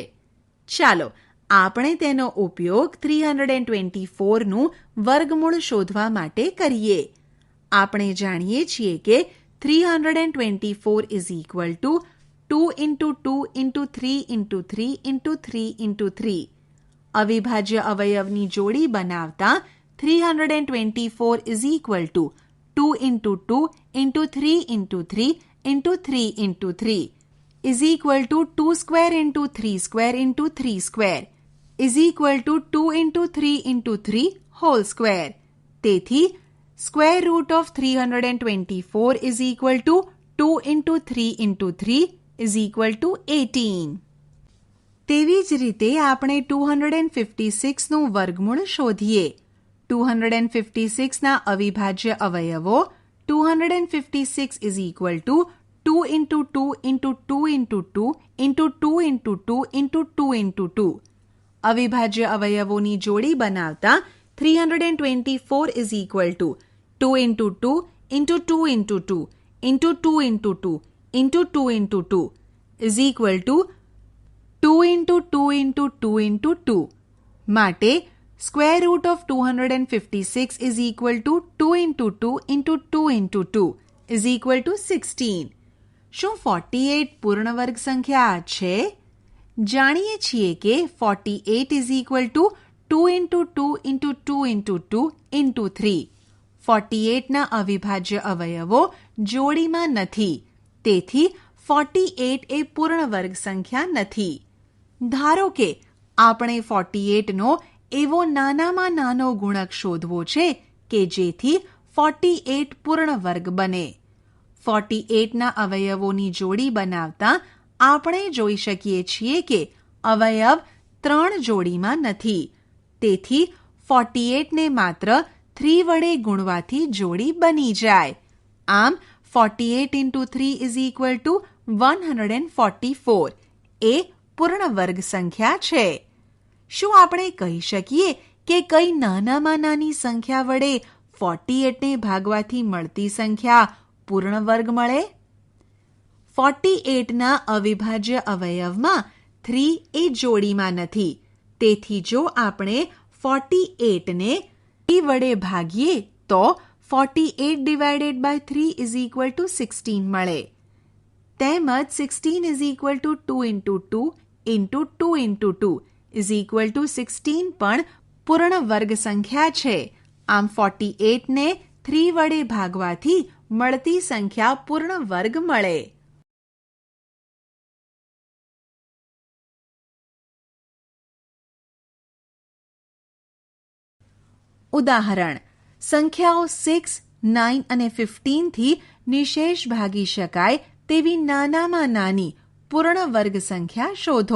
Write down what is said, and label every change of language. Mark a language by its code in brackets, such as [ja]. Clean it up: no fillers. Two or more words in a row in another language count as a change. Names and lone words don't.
[gu] ચાલો આપણે તેનો ઉપયોગ 324નું વર્ગમૂળ શોધવા માટે કરીએ. આપણે જાણીએ છીએ કે [en] 324 is equal to 2 into 2 into 3 into 3 into 3 into 3. [gu] અવિભાજ્ય અવયવની જોડી બનાવતા [en] 324 is equal to 2 into 2 into 3 into 3 into 3 into 3 is equal to 2 square into 3 square into 3 square is equal to 2 into 3 into 3 whole square. તેથી square root of 324 is equal to 2 into 3 into 3 is equal to 18. [gu] તેવી જ રીતે આપણે 256નું વર્ગમૂળ શોધીએ. 256ના અવિભાજ્ય અવયવો [en] 256 is equal to 2 into 2 into 2 into 2 into 2 into 2 into 2 into 2. [gu] અવિભાજ્ય અવયવોની જોડી બનાવતા [en] 324 is equal to 2 into 2 into 2 into 2 into 2 into 2 into 2 into 2 is equal to 2 into 2 into 2 into 2. માટે square root of 256 is equal to 2 into 2 into 2 into 2 is equal to 16. [gu] શું 48 પૂર્ણ વર્ગ સંખ્યા છે? જાણીએ છીએ કે [en] 48 is equal to 2 into 2 into 2 into 2 into 3. [gu] 48ના અવિભાજ્ય અવયવો જોડીમાં નથી. તેથી 48 એ પૂર્ણ વર્ગ સંખ્યા નથી. ધારો કે આપણે 48નો એવો નાનામાં નાનો ગુણક શોધવો છે કે જેથી 48 પૂર્ણ વર્ગ બને. 48ના અવયવોની જોડી બનાવતા આપણે જોઈ શકીએ છીએ કે અવયવ 3 જોડીમાં નથી. તેથી 48ને માત્ર 3 વડે ગુણવાથી જોડી બની જાય. [en] આમ 48 into 3 is equal to 144. [gu] એ પૂર્ણ વર્ગ સંખ્યા છે. શું આપણે કહી શકીએ કે કઈ નાનામાં નાની સંખ્યા વડે 48ને ભાગવાથી મળતી સંખ્યા પૂર્ણ વર્ગ મળે? 48ના અવિભાજ્ય અવયવમાં 3 એ જોડીમાં નથી. તેથી જો આપણે 48ને 3 વડે ભાગીએ તો 48 [en] divided by 3 is equal to 16 [gu] મળે. [en] તેમજ 16 is equal to 2 into 2 into 2 into 2 is equal to 16 [gu] પણ પૂર્ણ વર્ગ સંખ્યા છે. આમ 48ને 3 વડે ભાગવાથી મળતી સંખ્યા પૂર્ણ વર્ગ મળે. ઉદાહરણ: સંખ્યાઓ 6, 9 અને 15 થી નિશેષ ભાગી શકાય તેવી નાનામાં નાની પૂર્ણ વર્ગ સંખ્યા શોધો.